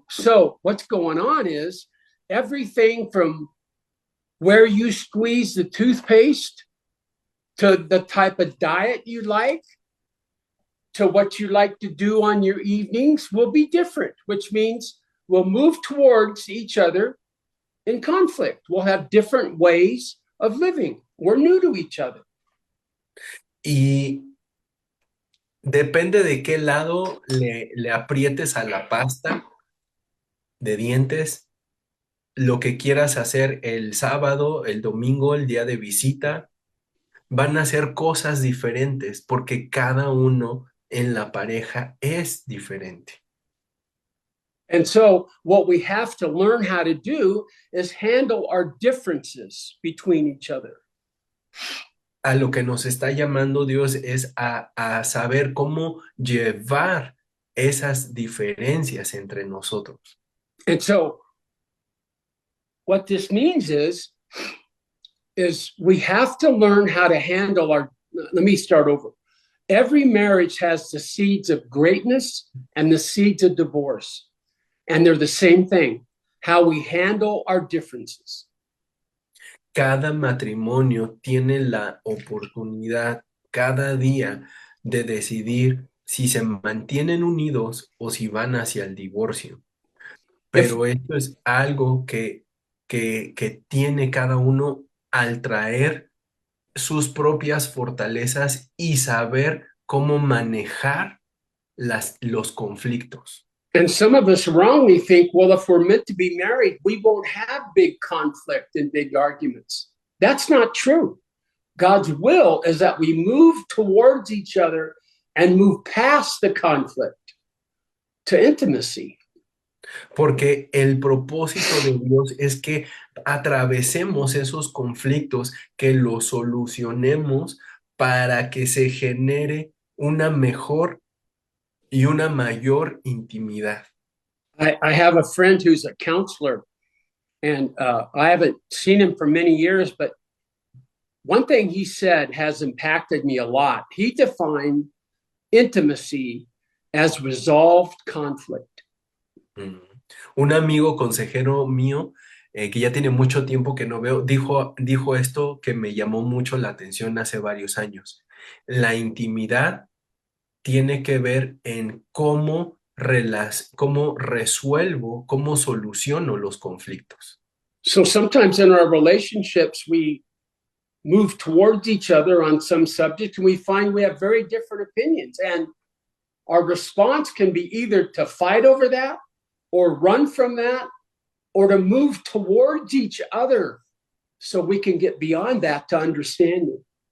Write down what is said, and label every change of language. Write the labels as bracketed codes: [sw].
[en] So what's going on is everything from where you squeeze the toothpaste to the type of diet you like to what you like to do on your evenings will be different, which means we'll move towards each other in conflict. We'll have different ways of living. We're new to each other. [es] Y depende de qué lado le aprietes a la pasta de dientes, lo que quieras hacer el sábado, el domingo, el día de visita, van a ser cosas diferentes porque cada uno en la pareja es diferente. [en] And so what we have to learn how to do is handle our differences between each other. [es] A lo que nos está llamando Dios es a saber cómo llevar esas diferencias entre nosotros. [en] And so what this means is we have to learn how to handle let me start over. Every marriage has the seeds of greatness and the seeds of divorce. And they're the same thing, how we handle our differences. [es] Cada matrimonio tiene la oportunidad cada día de decidir si se mantienen unidos o si van hacia el divorcio. Pero esto es algo que tiene cada uno al traer sus propias fortalezas y saber cómo manejar los conflictos. [en] And some of us wrongly think, well, if we're meant to be married, we won't have big conflict and big arguments. That's not true. God's will is that we move towards each other and move past the conflict to intimacy. [es] Porque el propósito de Dios es que atravesemos esos conflictos, que los solucionemos para que se genere una mejor y una mayor intimidad. [en] I have a friend who's a counselor, and I haven't seen him for many years, but one thing he said has impacted me a lot. He defined intimacy as resolved conflict. [es] Un amigo consejero mío, que ya tiene mucho tiempo que no veo, dijo esto que me llamó mucho la atención hace varios años. La intimidad tiene que ver en cómo resuelvo, cómo soluciono los conflictos. [en] So sometimes in our relationships, we move towards each other on some subject and we find we have very different opinions. And our response can be either to fight over that or run from that or to move towards each other so we can get beyond that to understanding.